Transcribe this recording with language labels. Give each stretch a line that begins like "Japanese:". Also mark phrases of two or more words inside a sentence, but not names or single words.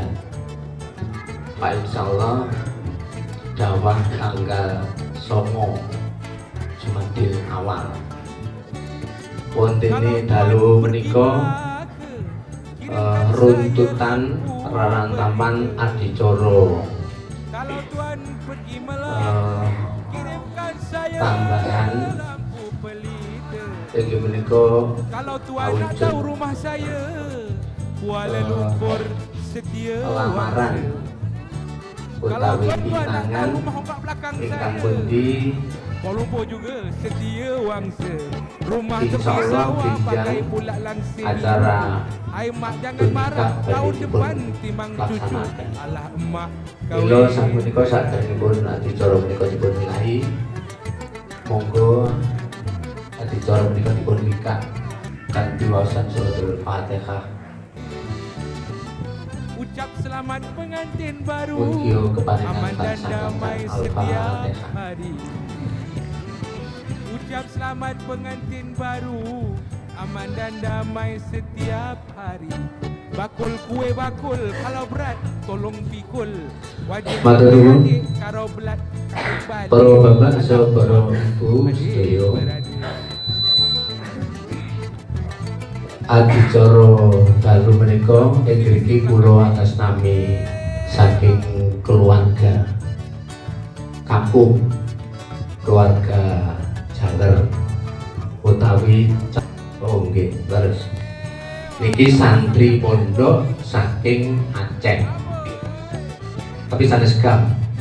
Javanese: Pak insyaallah dawah tanggal 9 Jumadil Awal wontene dalu menika runtutan rarantaman adicara tambahan inggih menika awujud
Malay: rumah saya Kuala Lumpur setia
Javanese: lamaran utawi pinangan ingkang pundi
Malay: Kuala Lumpur juga setia wangsa. Rumah insyaallah pakai pula langsir. Acara ai mak jangan marah tahun depan timang cucu. Alah emak
Javanese: kula sapunika sadèrèngipun adicara menika dipun milahi. Monggo adicara menika dipun mikak kanthi waosan suratul Fatihah.
Malay: Ucap selamat pengantin baru,
Javanese: Mugia keparingan
Malay: aman dan damai setiap
Javanese: Al-Fatihah.
Malay: hari. Ucap selamat pengantin baru, aman dan damai setiap hari. Bakul kue bakul, kalau berat tolong pikul. Wajib
Javanese: Matur nuwun.
Malay: kalau berat balik.
Javanese: Para bapak saha para ibu sedaya adicara dalu menika ing mriki kula atas nami saking keluarga kampung keluarga Janger utawi oh nggih leres niki santri pondok saking Aceh tapi sanes gam.